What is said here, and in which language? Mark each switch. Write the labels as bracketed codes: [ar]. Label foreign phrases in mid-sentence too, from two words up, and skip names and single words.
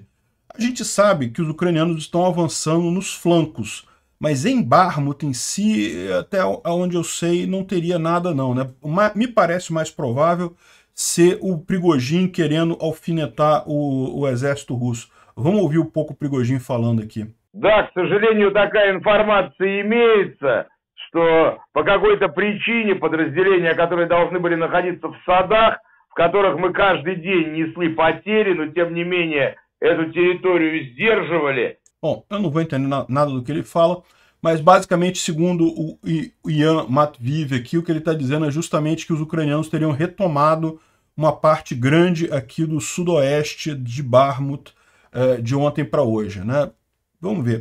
[pt] A gente sabe que os ucranianos estão avançando nos flancos, mas em Bakhmut em si, até onde eu sei, não teria nada não, né? Me parece mais provável ser o Prigozhin querendo alfinetar o exército russo. Vamos ouvir um pouco o Prigozhin falando aqui. [ru] Да, к сожалению, такая информация имеется, что по какой-то причине подразделения, которые должны были находиться в садах, в которых мы каждый день несли потери, но тем не менее эту территорию сдерживали. [pt] Bom, eu não vou entender nada do que ele fala, mas basicamente, segundo o Ian Matviv aqui, o que ele está dizendo é justamente que os ucranianos teriam retomado uma parte grande aqui do sudoeste de Bakhmut de ontem para hoje, né? Vamos ver.